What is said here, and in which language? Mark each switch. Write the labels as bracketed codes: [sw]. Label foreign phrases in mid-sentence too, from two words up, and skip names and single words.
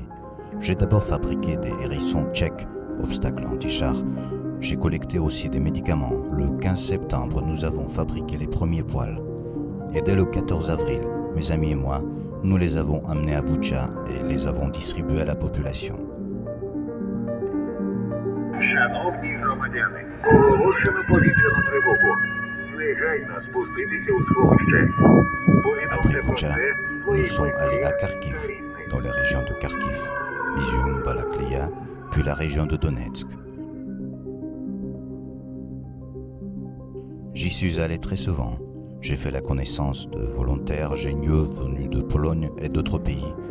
[fr] J'ai d'abord fabriqué des hérissons tchèques, obstacles anti-char. J'ai collecté aussi des médicaments. Le 15 septembre, nous avons fabriqué les premiers poêles. Et dès le 14 avril, mes amis et moi, nous les avons amenés à Boutcha et les avons distribués à la population. [uk] Шановні громадяни, оголошено повітряну тривогу. Негайно спуститися у сховище. [fr] Après Boutcha, nous sommes allés à Kharkiv, dans les régions de Kharkiv, Izium, Balaklia, puis la région de Donetsk. J'y suis allé très souvent. J'ai fait la connaissance de volontaires génieux venus de Pologne et d'autres pays.